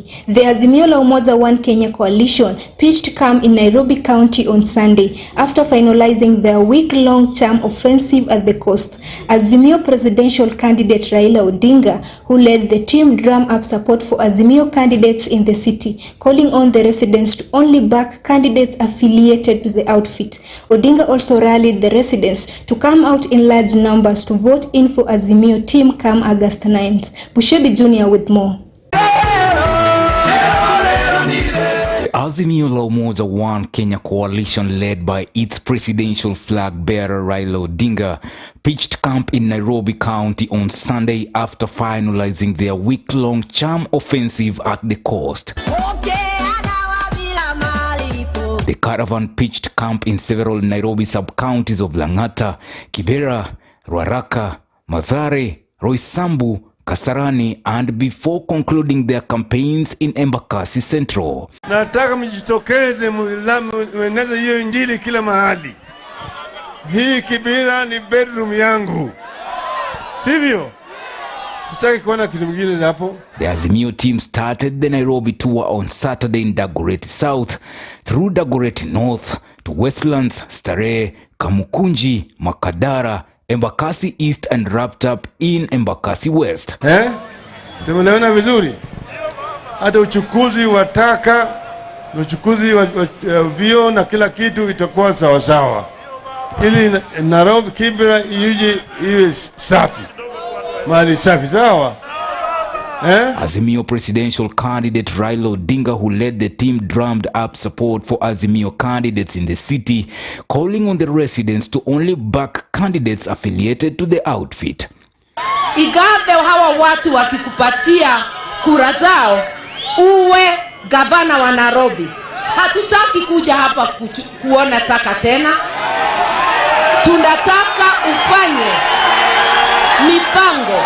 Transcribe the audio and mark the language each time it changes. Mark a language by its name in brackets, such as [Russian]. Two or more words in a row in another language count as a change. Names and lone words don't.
[English] The Azimio la Umoja One Kenya coalition pitched camp in Nairobi County on Sunday after finalizing their week-long charm offensive at the coast. Azimio presidential candidate Raila Odinga, who led the team, drum up support for Azimio candidates in the city, calling on the residents to only back candidates affiliated to the outfit. Odinga also rallied the residents to come out in large numbers to vote in for Azimio team come August 9th. Junior with more. Azimio la Umoja One Kenya coalition, led by its presidential flag bearer Raila Odinga, pitched camp in Nairobi County on Sunday after finalizing their week-long charm offensive at the coast. The caravan pitched camp in several Nairobi sub-counties of Lang'ata, Kibera, Ruaraka, Mathare, Roysambu, Kasarani, and before concluding their campaigns in Embakasi Central. [Swahili] Nataka mjitokeze mweneze hiyo injili kila mahali. Hii Kibera ni bedroom yangu. Sivyo? Sitaki kuona kitu kingine hapo. [English] The Azimio team started the Nairobi tour on Saturday in Dagoretti South, through Dagoretti North to Westlands, Starehe, Kamukunji, Makadara, Embakasi East, and wrapped up in Embakasi West. [Swahili] Tumeelewana vizuri. Hata uchukuzi wa taka, uchukuzi wa vio na kila kitu itakuwa sawa sawa. Ili Nairobi Kibera iwe safi. Mali safi sawa. [English] Azimio presidential candidate Raila Odinga, who led the team, drummed up support for Azimio candidates in the city, calling on the residents to only back candidates affiliated to the outfit. [Swahili] Igathe hawa watu wakikupatia kura zao uwe gavana wa Nairobi. Hatutaki kuja hapa kuona taka tena. Tunataka ufanye mipango.